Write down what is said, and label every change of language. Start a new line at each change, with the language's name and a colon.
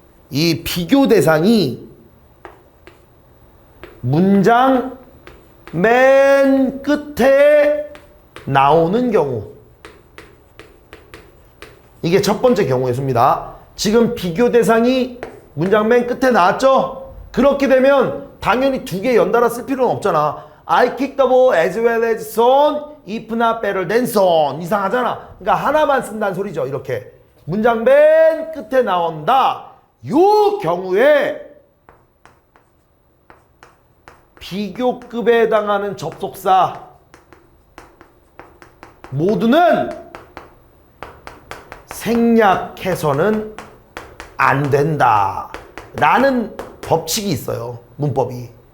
Korean: 이 비교 대상이 문장 맨 끝에 나오는 경우, 이게 첫 번째 경우의 수입니다. 지금 비교 대상이 문장 맨 끝에 나왔죠? 그렇게 되면 당연히 두 개 연달아 쓸 필요는 없잖아.
English: I kicked the ball as well as Son, if not better than Son.
Korean: 이상하잖아. 그러니까 하나만 쓴다는 소리죠. 이렇게 문장 맨 끝에 나온다. 요 경우에 비교급에 해당하는 접속사 모두는 생략해서는 안 된다 라는 법칙이 있어요. 문법이.